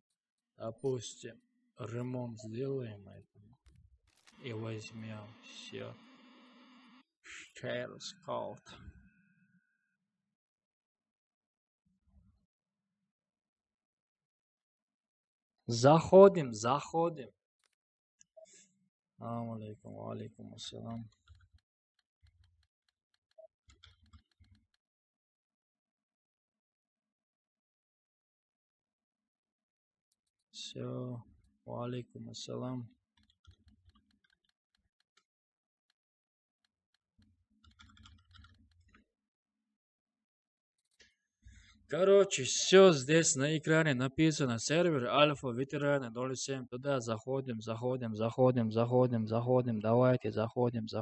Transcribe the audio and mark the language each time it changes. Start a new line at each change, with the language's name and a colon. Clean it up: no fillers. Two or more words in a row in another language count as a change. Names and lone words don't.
Russian: Опустим. Ремонт сделаем этому. И возьмем. Все. Через код. Заходим.
Arabic: عليكم، عليكم السلام.
Russian: Все.
Arabic: عليكم السلام.
Russian: Короче, все здесь на экране написано. Сервер Альфа Ветераны 07. Туда заходим. Давайте заходим.